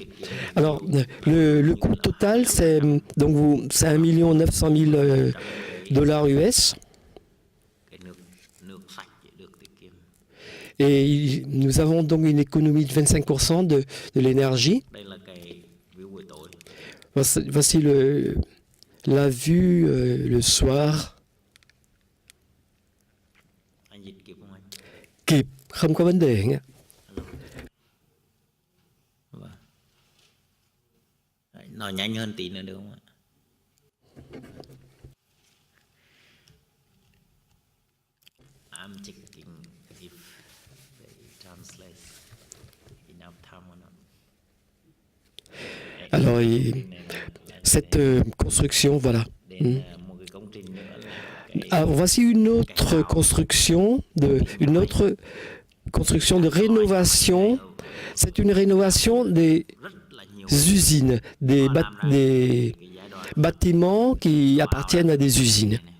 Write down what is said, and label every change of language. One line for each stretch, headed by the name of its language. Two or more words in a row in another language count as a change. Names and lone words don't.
French: Alors, le coût total, c'est 1 900 000 dollars US. Et nous avons donc une économie de 25% de l'énergie. Voici la vue le soir.
Vietnamese: Kịp, không có vấn đề nhé. Nói nhanh hơn tí nữa được không ạ?
English: I'm checking if they translate enough time or not.
French: Alors, cette construction, voilà. Alors, voici une autre construction de rénovation. C'est une rénovation des usines, des bâtiments qui appartiennent à des usines.